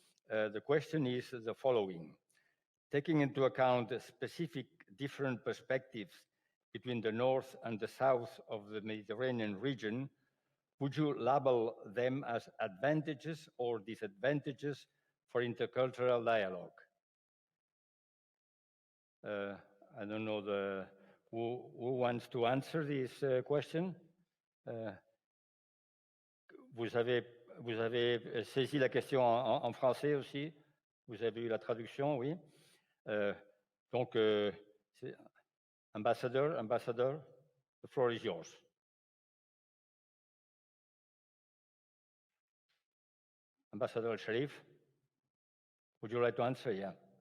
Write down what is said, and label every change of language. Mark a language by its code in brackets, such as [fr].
[en] The question is the following. Taking into account the specific different perspectives between the north and the south of the Mediterranean region, would you label them as advantages or disadvantages for intercultural dialogue? I don't know who wants to answer this question. [fr] Vous avez saisi la question en français aussi? Vous avez eu la traduction, oui? [en] Donc, Ambassador, the floor is yours. Ambassador Sharif, would you like to answer? Yeah.